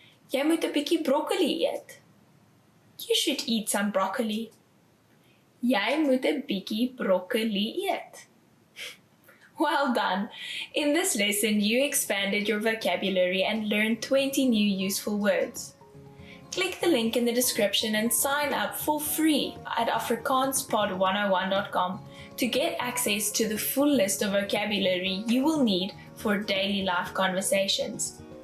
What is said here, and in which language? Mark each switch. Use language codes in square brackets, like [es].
[af] Jy moet 'n bietjie broccoli eet. [en] You should eat some broccoli. [af] Jy moet 'n bietjie broccoli eet. [en] Well done! In this lesson, you expanded your vocabulary and learned 20 new useful words. Click the link in the description and sign up for free at afrikaanspod101.com to get access to the full list of vocabulary you will need for daily life conversations.